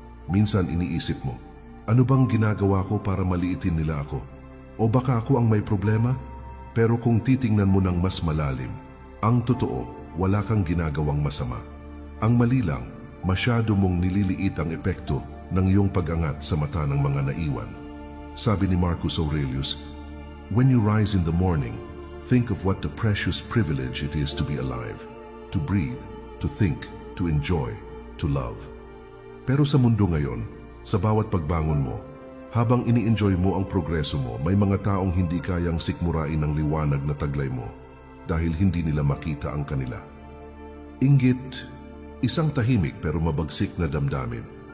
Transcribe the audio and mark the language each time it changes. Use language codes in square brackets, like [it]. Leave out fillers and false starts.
[tl] Minsan iniisip mo, ano bang ginagawa ko para maliitin nila ako? O baka ako ang may problema? Pero kung titingnan mo ng mas malalim, ang totoo, wala kang ginagawang masama. Ang mali lang, masyado mong nililiit ang epekto ng iyong pag-angat sa mata ng mga naiwan. Sabi ni [en] Marcus Aurelius, "When you rise in the morning, think of what the precious privilege it is to be alive, to breathe, to think, to enjoy, to love." [tl] Pero sa mundo ngayon, sa bawat pagbangon mo, habang ini-enjoy mo ang progreso mo, may mga taong hindi kayang sikmurain ng liwanag na taglay mo dahil hindi nila makita ang kanila. Inggit, isang tahimik pero mabagsik na damdamin.